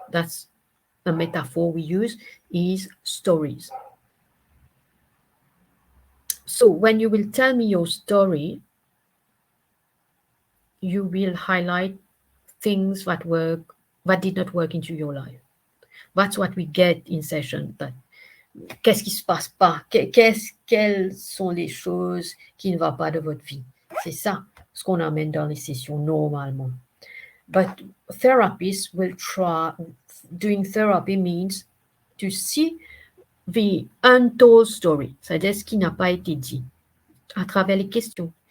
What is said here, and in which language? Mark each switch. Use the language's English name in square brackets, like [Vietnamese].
[English] That's a metaphor we use, is stories. So when you will tell me your story, you will highlight things that did not work into your life. That's what we get in session. [French] Qu'est-ce qui se passe pas? Quelles sont les choses qui ne vont pas de votre vie? C'est ça ce qu'on amène dans les sessions normalement. [English] But therapists will try. Doing therapy means to see the untold story, [French] c'est-à-dire ce qui n'a pas été dit à travers les questions.